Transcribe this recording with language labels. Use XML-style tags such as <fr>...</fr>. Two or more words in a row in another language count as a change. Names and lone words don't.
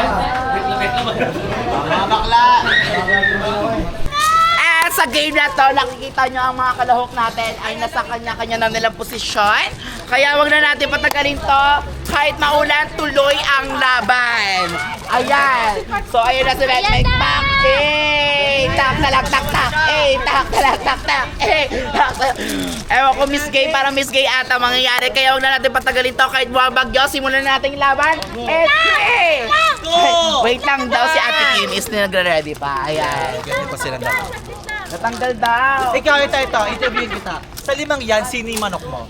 <tl>Mga bakla. At sa game na to, nakikita nyo ang mga kalahok natin ay nasa kanya-kanya na nilang posisyon. Kaya wag na natin patagalin to. Kahit maulan, tuloy ang laban. Ayan. So, ayun na si Mek Mak. Eh, tak talak tak tak. Eh, tak talak tak tak. Eh, tak talak. Ewan ko, Miss Gay, parang Miss Gay ata mangyayari. Kaya wag na natin patagalin to. Kahit buwang bagyo, simulan na natin yung laban. Eh, wait lang daw si Ate Kim is nagre-ready pa. Ayan. Ganyan pa silang dalawa. Natanggal daw. Ikaw, ito, interview kita. Sa limang yan, sino yung manok mo?</tl>